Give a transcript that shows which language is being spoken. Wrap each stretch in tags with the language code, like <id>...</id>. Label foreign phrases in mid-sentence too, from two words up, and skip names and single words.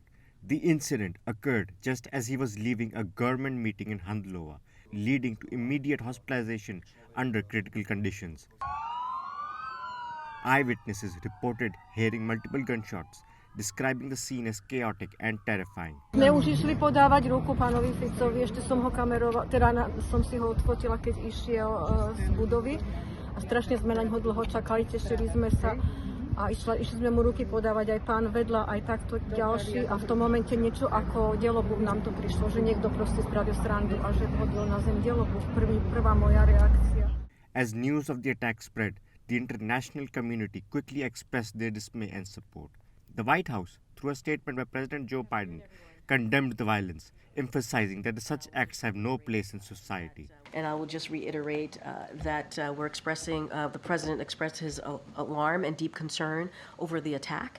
<en>The incident occurred just as he was leaving a government meeting in Handlova, leading to immediate hospitalization under critical conditions. Eyewitnesses reported hearing multiple gunshots, describing the scene as chaotic and terrifying.</en> <sk>Sme už išli podávať ruku pánovi Ficovi, ešte som ho kamerovala, som si ho odfotila, keď išiel z budovy a strašne sme na ňo dlho čakali, tešili sme sa a išli sme mu ruky podávať aj pán vedľa, aj takto ďalší a v tom momente niečo ako delobúb nám to prišlo, že niekto proste spravil srandu a že hodil na zem delobúb. Prvá moja reakcia.</sk> <en>As news of the attack spread, the international community quickly expressed their dismay and support. The White House, through a statement by President Joe Biden, condemned the violence, emphasizing that such acts have no place in society. And I will just reiterate that the president expressed his alarm and deep concern over the attack.</en>